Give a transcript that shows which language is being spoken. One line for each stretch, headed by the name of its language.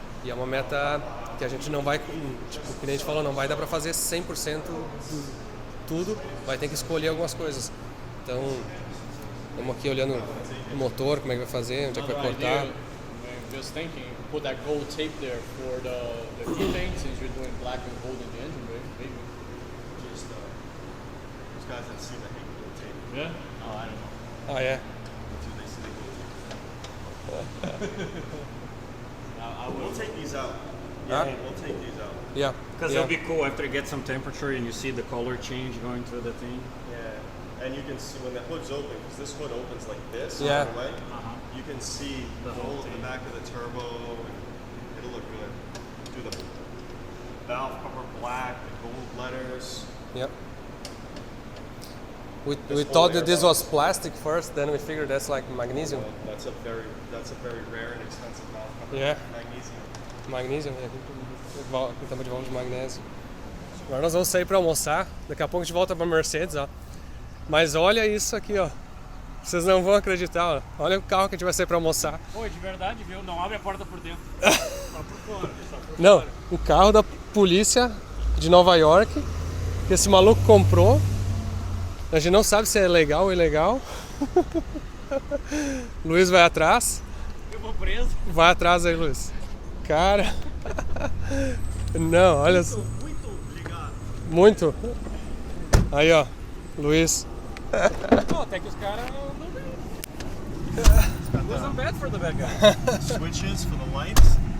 Portuguese: E é uma meta que a gente não vai, tipo, que nem a gente falou, não vai dar para fazer 100% tudo, vai ter que escolher algumas coisas. Então, estamos aqui olhando o motor, como é que vai fazer, onde é que vai cortar.
English: Just thinking, put that gold tape there for the key paint, since you're doing black and gold in the engine, maybe. Just those guys that see the hate gold tape. Yeah? Oh, I don't know.
Portuguese: Ah, é?
English: They see the gold tape. I will. We'll take these out. Huh? Yeah, we'll take these out. Yeah. Because it'll be cool after you get some temperature and you see the color change going through the thing. Yeah, and you can see when the hood's open, because this hood opens like this, Yeah. all the way, you can see the whole of the back of the turbo, and it'll look good. Do the valve cover black, the gold letters. Yep. We This thought whole that this air was plastic first, then we figured that's like magnesium. That's a very rare and expensive valve cover. Yeah. Magnesium.
Portuguese: Magnesium, tampa de válvula de magnésio. Agora nós vamos sair para almoçar, daqui a pouco a gente volta para Mercedes, ó. Mas olha isso aqui, ó. Vocês não vão acreditar, ó. Olha o carro que a gente vai sair para almoçar. Pô, de verdade, viu? Não abre a porta por dentro. Só por fora. Não, o carro da polícia de Nova York, que esse maluco comprou. A gente não sabe se é legal ou ilegal. Luiz vai atrás. Eu vou preso. Vai atrás aí, Luiz. Cara. Não, olha só. Muito obrigado. Muito. Aí, ó. Luiz. Pô, até que os caras não bem.
English: Wasn't bad for the bad guy. Switches for the lights.